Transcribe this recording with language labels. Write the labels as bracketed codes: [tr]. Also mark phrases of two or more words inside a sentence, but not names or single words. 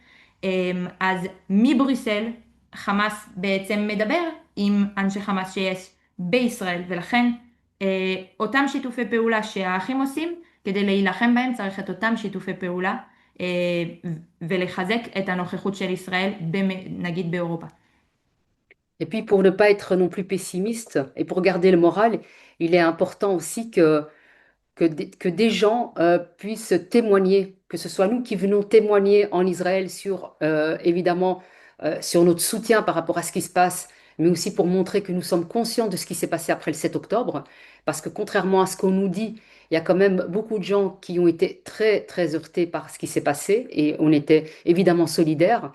[he] אז מבריסל חמאס בעצם מדבר עם אנשי חמאס שיש בישראל, ולכן אותם שיתופי פעולה שהאחים עושים, כדי להילחם בהם צריך את אותם שיתופי פעולה ולחזק את הנוכחות של ישראל, נגיד באירופה. [fr] Et puis, pour ne pas être non plus pessimiste et pour garder le moral, il est important aussi que des gens puissent témoigner, que ce soit nous qui venons témoigner en Israël sur, évidemment, sur notre soutien par rapport à ce qui se passe, mais aussi pour montrer que nous sommes conscients de ce qui s'est passé après le 7 octobre, parce que contrairement à ce qu'on nous dit, il y a quand même beaucoup de gens qui ont été très, très heurtés par ce qui s'est passé, et on était évidemment solidaires.